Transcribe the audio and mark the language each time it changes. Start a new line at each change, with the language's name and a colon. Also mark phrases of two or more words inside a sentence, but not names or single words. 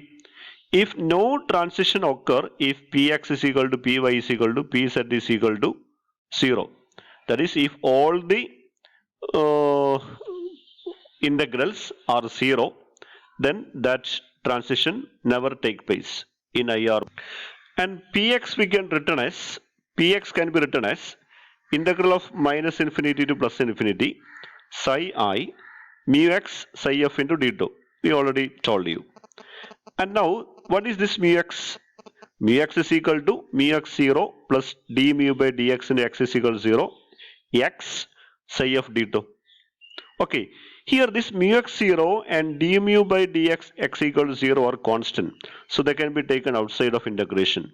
English: If no transition occur, if px is equal to py is equal to pz is equal to 0, that is, if all the integrals are 0, then that transition never take place in IR. And px can be written as integral of minus infinity to plus infinity psi I mu x psi f into d tau. We already told you. And now, what is this mu x? Mu x is equal to mu x 0 plus d mu by dx into x is equal to 0, x psi f d tau. Okay, here this mu x 0 and d mu by dx x equal to 0 are constant, so they can be taken outside of integration.